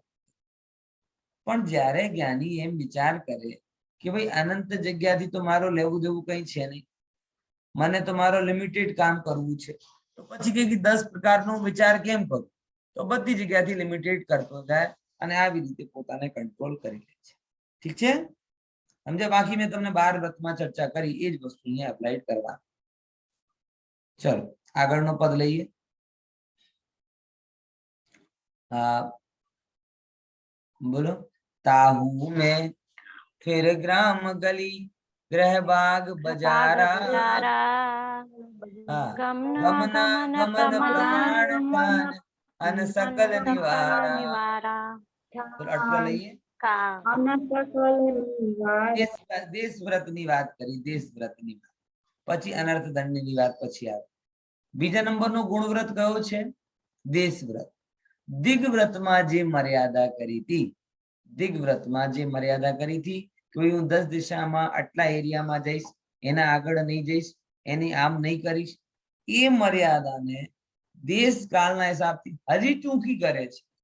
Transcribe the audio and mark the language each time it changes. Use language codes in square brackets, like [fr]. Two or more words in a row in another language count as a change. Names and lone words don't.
[gu] પણ જ્યારે જ્ઞાની એમ વિચાર કરે કે ભાઈ અનંત જગ્યાથી તો મારો લેવું દેવું કઈ છે નહીં, મને તો મારો લિમિટેડ કામ કરવું છે, તો પછી કે 10 પ્રકારનો વિચાર કેમ કરું? તો બધી જગ્યાથી લિમિટેડ કરતો જાય અને આવી રીતે પોતાને કંટ્રોલ કરી લે છે. ઠીક છે, સમજ્યા? બાકી મેં તમને 12 વ્રતમાં ચર્ચા કરી એ જ વસ્તુ અહીંયા એપ્લાય કરવા. ચલો આગળનો પદ લઈએ. [hi] बोलो। ताहू में फिर ग्राम गली गृह बाग बजारा गमना गमन प्रमाण ठान अन सकल निवारा। [gu] તો આટલો લઈએ। દેશ વ્રત ની વાત કરી, દેશ વ્રત ની વાત પછી અનર્થ દંડ ની વાત પછી આવે. બીજા નંબરનો ગુણ વ્રત કયો છે? દેશ વ્રત. દિગ્વ્રતમાં જે મર્યાદા કરી હતી, દિગ્વ્રતમાં જે મર્યાદા કરી હતી કે હું 10 દિશામાં આટલા એરિયામાં જઈશ, એના આગળ નહીં જઈશ, એની આમ નહીં કરીશ, એ મર્યાદાને દેશ કાળના હિસાબથી હજી ટૂંકી કરે છે.